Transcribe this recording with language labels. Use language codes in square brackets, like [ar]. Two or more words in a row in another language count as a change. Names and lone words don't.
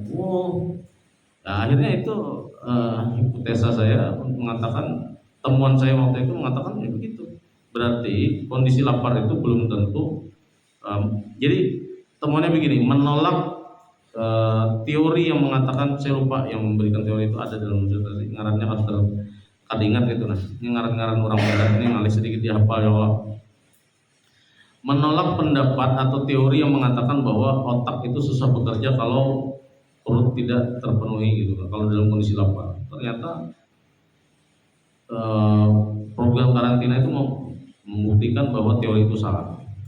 [id] Nah, akhirnya itu hipotesa saya mengatakan, temuan saya waktu itu mengatakan ya begitu. Berarti kondisi lapar itu belum tentu. Jadi temuannya begini, menolak teori yang mengatakan, saya lupa yang memberikan teori itu ada dalam disertasi, [bjn] ngarannya kada ingat itu nah. Ini ngaran-ngaran orang Barat ini ngalih sedikit dihafal ya Allah. [id] Menolak pendapat atau teori yang mengatakan bahwa otak itu susah bekerja kalau perut tidak terpenuhi gitu, kalau dalam kondisi lapar. Ternyata program karantina itu membuktikan bahwa teori itu salah.